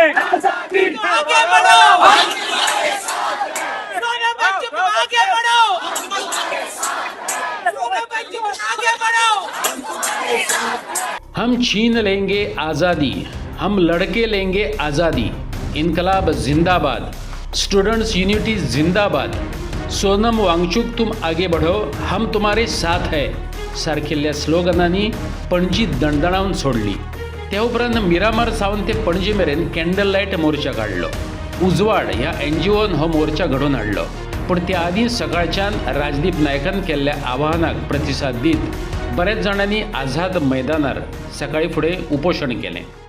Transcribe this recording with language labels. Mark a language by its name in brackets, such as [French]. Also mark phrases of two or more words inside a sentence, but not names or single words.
[Hindi] आगे बढ़ो, सोना बच्चों आगे बढ़ो, सोना बच्चों आगे बढ़ो. हम छीन लेंगे आज़ादी, हम लड़के लेंगे आज़ादी. इनकलाब जिंदाबाद. [English] students unity [Hindi] जिंदाबाद. सोनम वांगचूक तुम आगे बढ़ो, हम तुम्हारे साथ है [Konkani] सारकिल्ल्या स्लोगनांनी पणजी दणदणावन सोडली. त्या उपरांत मिरामार सावन ते पणजे मेरेन कॅन्डल लायट मोर्चा काडलो. उजवाड ह्या NGOन हो मोर्चा घडोवन हाडलो. पूण त्या आदीं सकाळच्यान राजदीप नायकान केल्ल्या आवाहनाक प्रतिसाद दीत बऱ्याच जाणांनी आझाद मैदानार सकाळी फुडें उपोशण केलें.